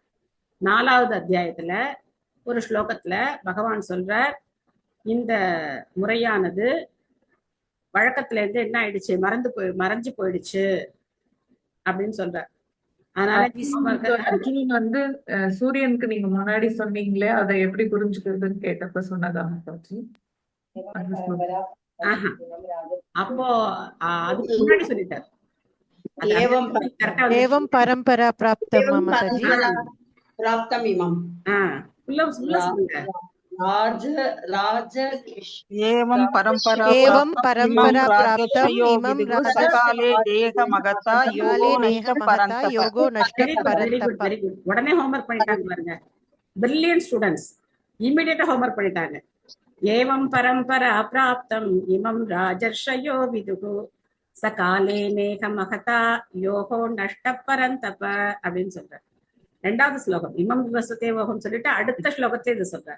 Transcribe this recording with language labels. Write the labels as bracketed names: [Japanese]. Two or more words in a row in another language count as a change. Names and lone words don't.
[Tamil] 4வது அத்தியாயத்துல ஒரு ஸ்லோகத்துல பகவான் சொல்றார், இந்த முறையானது வழக்கத்துல இருந்து என்ன ஆயிடுச்சு, மறைஞ்சு போயிடுச்சு அப்படின்னு சொல்றார். அதனால அர்ஜுனன் வந்து சூரியனுக்கு நீங்க முன்னாடி சொன்னீங்களே, அதை எப்படி புரிஞ்சுக்கிறதுன்னு கேட்டப்ப சொன்னதா மாதாஜி? அப்போ அதுக்கு முன்னாடி சொல்லிட்டார். [Sanskrit] एवं परंपरा प्राप्तम माताजी प्राप्तम इमम एवं परंपरा प्राप्तम इमम सकाले देह महता योगो नष्ट परंतप. [Tamil] உடனே ஹோம்வொர்க் பண்ணிட்டாங்க பாருங்க. [English] brilliant students immediately homework [Tamil] பண்ணிட்டாங்க. [Sanskrit] एवं परम्परा प्राप्तम् इमं राजर्षयो विदुः स काले नेह महता योगो नष्ट परन्तप [Tamil] அப்படின்னு சொல்றார். 2வது ஸ்லோகம் [Sanskrit] इमं विवस्वते योगं [Tamil] சொல்லிட்டு அடுத்த ஸ்லோகத்தை இது சொல்றார்.